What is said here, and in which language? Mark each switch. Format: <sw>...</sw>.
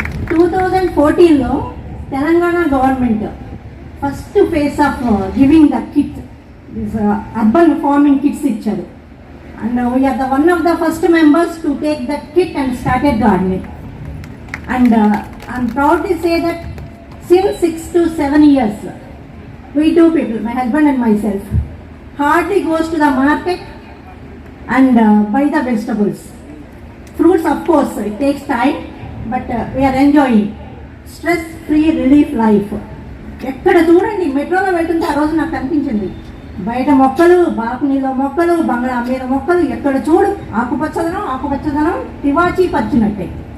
<en>2014లో Telangana government first phase of giving the kit, urban farming kits ఇచ్చారు. And we're the one of the first members to take that kit and started gardening. And I'm proud to say that since 6 to 7 years, we two people, my husband and myself, hardly goes to the market and buy the vegetables. Fruits of course it takes time but we're enjoying stress free relief life.</en> <te>ఎక్కడ చూడండి మెట్రోలో వెళ్తుంటే ఆ రోజు నాకు కనిపించింది బయట మొక్కలు, బాల్కనీలో మొక్కలు, బంగ్లా మీద మొక్కలు, ఎక్కడ చూడు ఆకుపచ్చదనం తివాచీ పరిచినట్టే.</te>